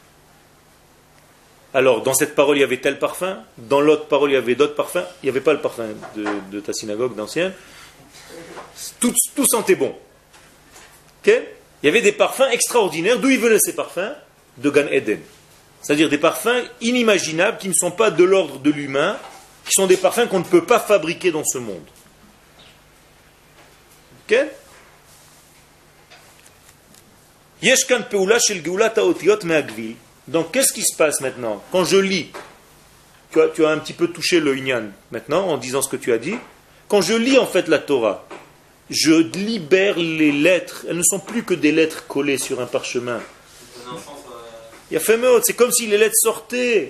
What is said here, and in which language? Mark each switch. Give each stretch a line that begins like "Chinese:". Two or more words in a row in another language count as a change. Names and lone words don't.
French: Alors, dans cette parole, il y avait tel parfum, dans l'autre parole, il y avait d'autres parfums, il n'y avait pas le parfum de ta synagogue d'ancienne. Tout sentait bon. Okay? Il y avait des parfums extraordinaires. D'où ils venaient ces parfums? De Gan Eden. C'est-à-dire des parfums inimaginables qui ne sont pas de l'ordre de l'humain, qui sont des parfums qu'on ne peut pas fabriquer dans ce monde. Ok?
Hebrew: יש כאן פעולה של גאולת האותיות מהגוויל.
French: Donc qu'est-ce qui se passe maintenant? Quand je lis, tu as un petit peu touché le inyan maintenant en disant ce que tu as dit. Quand je lis en fait la Torah, je libère les lettres. Elles ne sont plus que des lettres collées sur un parchemin. Il y a fait c'est comme si les lettres sortaient.